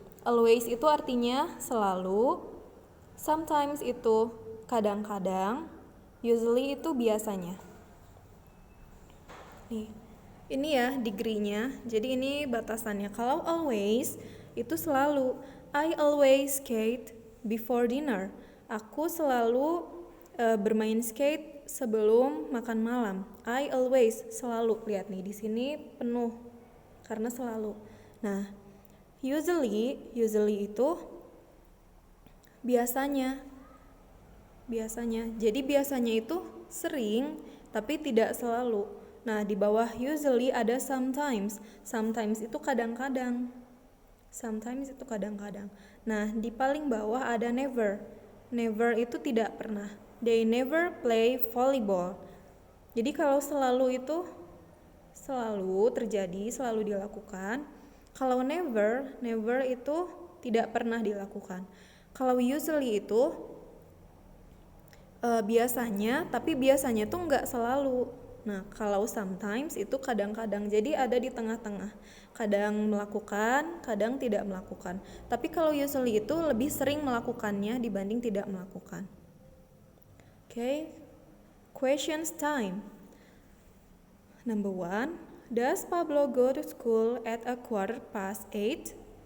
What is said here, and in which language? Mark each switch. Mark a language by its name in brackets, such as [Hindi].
[Indonesian] Always itu artinya selalu, sometimes itu kadang-kadang, usually itu biasanya. Nih, ini ya degree-nya. Jadi ini batasannya. Kalau always itu selalu. [English] I always skate before dinner. [Indonesian] Aku selalu bermain skate sebelum makan malam. [English] I always, [Indonesian] selalu. Lihat nih di sini penuh karena selalu. Nah, usually itu biasanya. Jadi biasanya itu sering tapi tidak selalu. Nah, di bawah usually ada sometimes. Sometimes itu kadang-kadang. Nah, di paling bawah ada never. Never itu tidak pernah. [English] They never play volleyball. [Indonesian] Jadi kalau selalu itu selalu terjadi, selalu dilakukan. Kalau never itu tidak pernah dilakukan. Kalau usually itu biasanya, tapi biasanya tuh nggak selalu. Nah, kalau sometimes itu kadang-kadang, jadi ada di tengah-tengah. Kadang melakukan, kadang tidak melakukan. Tapi kalau usually itu lebih sering melakukannya dibanding tidak melakukan. [English] Okay, questions time. Number 1, does Pablo go to school at 8:15?